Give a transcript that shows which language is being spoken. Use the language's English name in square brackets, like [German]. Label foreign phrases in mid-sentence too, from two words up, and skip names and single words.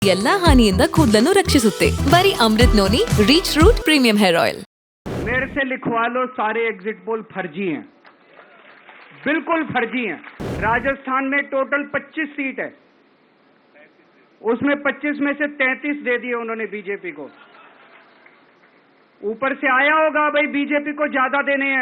[Kannada] ಎಲ್ಲಾ ಹಾನಿಯಿಂದ ಕೂದಲನ್ನು ರಕ್ಷಿಸುತ್ತೆ. ಬರೀ ಅಮೃತ್ ನೋನಿ ರೀಚ್ ರೂಟ್ ಪ್ರೀಮಿಯಂ ಹೇರ್ ಆಯಿಲ್. [Hindi] मेरे से लिखवा लो, सारे [English] exit poll [Hindi] फर्जी हैं, बिल्कुल फर्जी हैं। राजस्थान में टोटल 25 सीट है, उसमें 25 में से 33 दे दिए उन्होंने बीजेपी को। ऊपर से आया होगा भाई बीजेपी को ज्यादा देने हैं।